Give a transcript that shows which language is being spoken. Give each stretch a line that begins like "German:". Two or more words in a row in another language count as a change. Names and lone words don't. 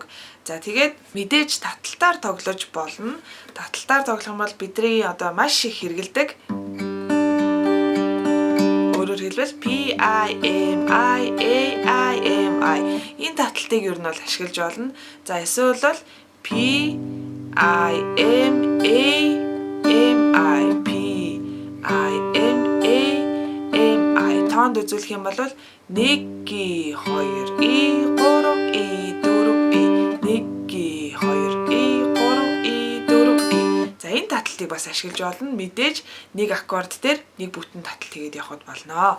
Mongolian: За тэгээд мэдээж таталтаар тоглож болно. Таталтаар тоглох юм бол бидний маш их хэрэгэлдэг. Өөрөөр хэлбэл P I M I A I M I энэ таталтыг ер нь бол ашиглаж болно. За эсвэл бол P I M A M I P I M A M I тоонд үзүүлэх юм бол 1 2 и 3 и 4 и 1 2 и 3 и 4 и. За энэ таталтыг бас ашиглаж болно. Мэдээж нэг аккорд дээр нэг бүтэн таталт хийгээд явхад болно.